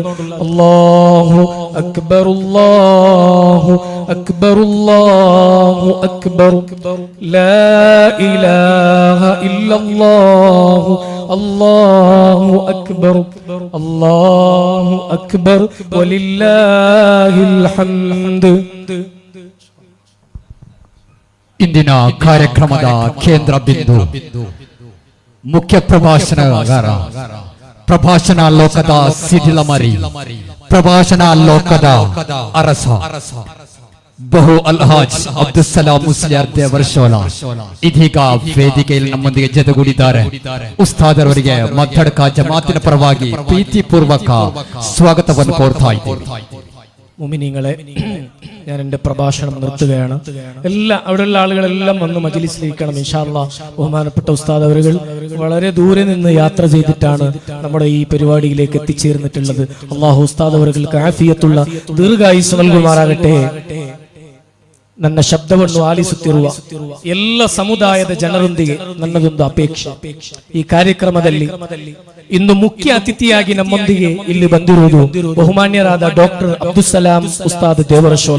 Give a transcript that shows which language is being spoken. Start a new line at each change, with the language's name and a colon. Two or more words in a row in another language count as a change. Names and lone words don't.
Arabic: الله أكبر، الله أكبر، الله أكبر، لا إله إلا الله الله أكبر، الله أكبر ولله الحمد.
Kannada: ಇಂದಿನ ಕಾರ್ಯಕ್ರಮದ ಕೇಂದ್ರ ಬಿಂದು ಮುಖ್ಯ ಪ್ರಭಾಷಣಗಾರ, ಪ್ರಭಾಷಣ ಲೋಕದ ಸಿಡಿಲಮರಿ, ಪ್ರಭಾಷಣ ಲೋಕದ ಅರಸ ಬಹು ಅಲ್ಹಾಜ್ ಅಬ್ದುಸ್ಸಲಾಂ ಮುಸ್ಲಿಯಾರ್ ದೇವರಶೋಲ ಇದೀಗ ವೇದಿಕೆಯಲ್ಲಿ ನಮ್ಮೊಂದಿಗೆ ಜೊತೆಗೂಡಿದ್ದಾರೆ. ಉಸ್ತಾದರವರಿಗೆ ಮದ್ದಡ್ಕ ಜಮಾತಿನ ಪರವಾಗಿ ಪ್ರೀತಿಪೂರ್ವಕ ಸ್ವಾಗತವನ್ನು ಕೋರ್ತಾ ಇದ್ದೇವೆ.
Malayalam: മുഅ്മിനീങ്ങളെ, ഞാൻ എന്റെ പ്രഭാഷണം നിർത്തുകയാണ്. അവിടെയുള്ള ആളുകളെല്ലാം വന്ന് മജ്ലിസിലിരിക്കണം
Arabic: إن شاء الله.
Malayalam: ബഹുമാനപ്പെട്ട ഉസ്താദ് അവരുകൾ വളരെ ദൂരെ നിന്ന് യാത്ര ചെയ്തിട്ടാണ് നമ്മുടെ ഈ പരിപാടിയിലേക്ക് എത്തിച്ചേർന്നിട്ടുള്ളത്. അല്ലാഹു ഉസ്താദ് അവർക്ക് ആഫിയത്തുള്ള ദീർഘായുസ്സ് നൽകുമാറാകട്ടെ.
Kannada: ನನ್ನ ಶಬ್ದವನ್ನು ಆಲಿಸುತ್ತಿರುವ ಎಲ್ಲ ಸಮುದಾಯದ ಜನರೊಂದಿಗೆ ನನ್ನದೊಂದು ಅಪೇಕ್ಷೆ. ಈ ಕಾರ್ಯಕ್ರಮದಲ್ಲಿ ಇಂದು ಮುಖ್ಯ ಅತಿಥಿಯಾಗಿ ನಮ್ಮೊಂದಿಗೆ ಇಲ್ಲಿ ಬಂದಿರುವುದು ಬಹುಮಾನ್ಯರಾದ ಡಾಕ್ಟರ್ ಅಬ್ದುಸ್ಸಲಾಂ ಉಸ್ತಾದ್ ದೇವರಶೋಲ.